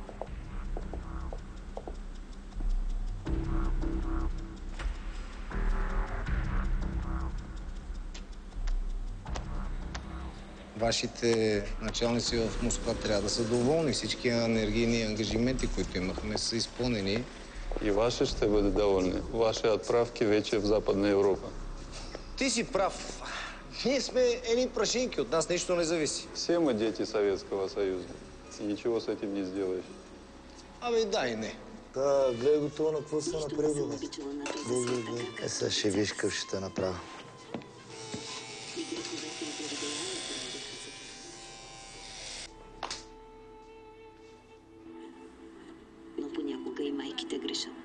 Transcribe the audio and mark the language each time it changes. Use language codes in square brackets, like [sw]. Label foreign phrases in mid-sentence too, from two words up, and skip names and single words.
[bg] Вашите началници в Москва трябва да са доволни. Всички енергийни ангажименти, които имахме, са изпълнени. И ваши ще бъде доволни. Ваши отправки вече в Западна Европа. Ти си прав. Ние сме едни прашинки, от нас нищо не зависи. [ru] Все мы дети Советского Союза. И ничего с этим не сделаешь. [bg] Абе, да и не. Да, гледай го това на какво се направи, бе. Гледай. Сега ще виж какъв ще те направя. Но понякога и майките грешат.